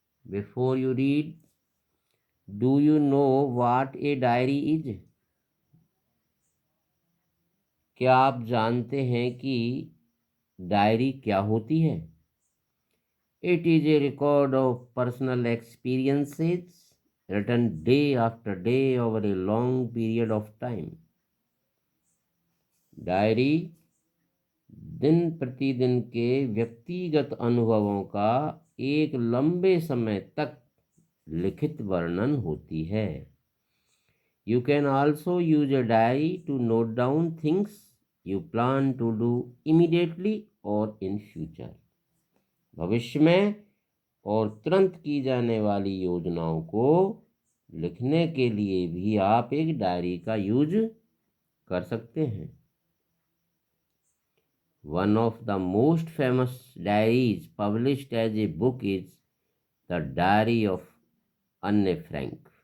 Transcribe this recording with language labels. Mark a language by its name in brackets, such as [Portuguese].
[English] Before you read, do you know what a diary is? [Hindi] क्या आप जानते हैं कि डायरी क्या होती है? [English] It is a record of personal experiences written day after day over a long period of time. [Hindi] Diary दिन प्रतिदिन के व्यक्तिगत अनुभवों का एक लंबे समय तक लिखित वर्णन होती है। [English] You can also use a diary to note down things you plan to do immediately or in future. [Hindi] भविष्य में और तुरंत की जाने वाली योजनाओं को लिखने के लिए भी आप एक डायरी का यूज कर सकते हैं। [English] One of the most famous diaries published as a book is The Diary of Anne Frank.